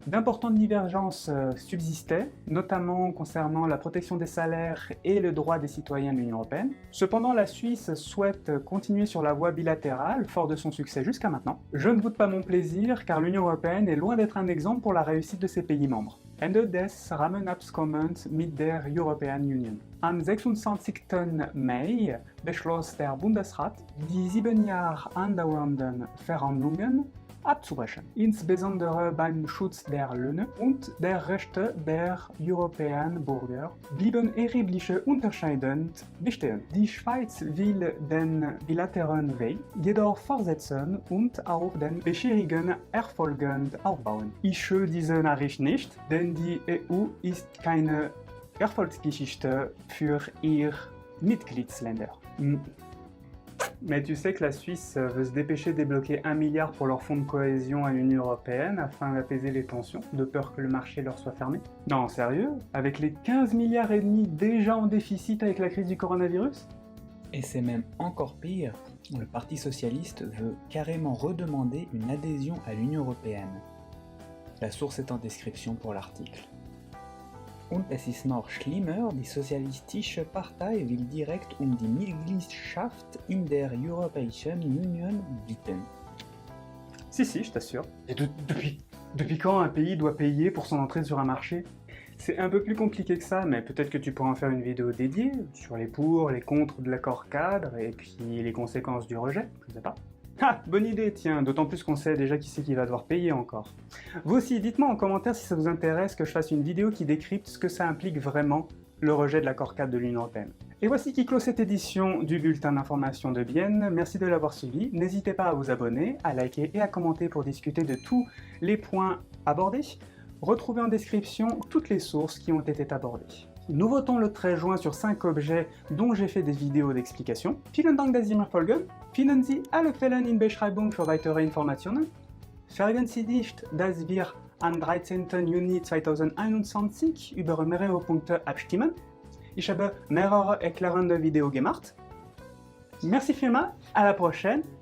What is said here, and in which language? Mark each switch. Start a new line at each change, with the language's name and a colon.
French: D'importantes divergences subsistaient, notamment concernant la protection des salaires et le droit des citoyens de l'Union européenne. Cependant, la Suisse souhaite continuer sur la voie bilatérale, fort de son succès jusqu'à maintenant. Je ne boude pas mon plaisir, car l'Union européenne est loin d'être un exemple pour la réussite de ses pays membres.
German: Ende des Rahmenabkommens mit der European Union. Am 26. Mai beschloss der Bundesrat, die 7 Jahre andauernden Verhandlungen abzubrechen, insbesondere beim Schutz der Löhne und der Rechte der europäischen Bürger blieben erhebliche Unterschiede bestehen. Die Schweiz will den bilateralen Weg jedoch fortsetzen und auf den bisherigen Erfolgen aufbauen. Ich höre diese Nachricht nicht, denn die EU ist keine Erfolgsgeschichte für ihre Mitgliedsländer.
French: Mais tu sais que la Suisse veut se dépêcher de débloquer 1 milliard pour leur fonds de cohésion à l'Union européenne afin d'apaiser les tensions, de peur que le marché leur soit fermé? Non, sérieux? Avec les 15 milliards et demi déjà en déficit avec la crise du coronavirus? Et c'est même encore pire, le Parti socialiste veut carrément redemander une adhésion à l'Union européenne. La source est en description pour l'article.
German: Und es ist noch schlimmer, die Sozialistische Partei will direkt die Mitgliedschaft in der Europäischen Union bitten.
French: Si, je t'assure. Et depuis quand un pays doit payer pour son entrée sur un marché? C'est un peu plus compliqué que ça, mais peut-être que tu pourras en faire une vidéo dédiée sur les pour, les contre de l'accord cadre et puis les conséquences du rejet, je sais pas. Ah, bonne idée, tiens, d'autant plus qu'on sait déjà qui c'est qui va devoir payer encore. Vous aussi, dites-moi en commentaire si ça vous intéresse que je fasse une vidéo qui décrypte ce que ça implique vraiment, le rejet de l'accord cadre de l'Union européenne. Et voici qui clôt cette édition du bulletin d'information de Bienne. Merci de l'avoir suivi. N'hésitez pas à vous abonner, à liker et à commenter pour discuter de tous les points abordés. Retrouvez en description toutes les sources qui ont été abordées. Nous votons le 13 juin sur 5 objets dont j'ai fait des vidéos d'explication.
German: Vielen Dank, dass Sie mir folgen. Finden Sie alle Quellen in Beschreibung für weitere Informationen. Vergessen Sie nicht, dass wir am 13. Juni 2021 über mehrere Punkte abstimmen. Ich habe mehrere erklärende Videos gemacht.
French: Merci vielmals, à la prochaine.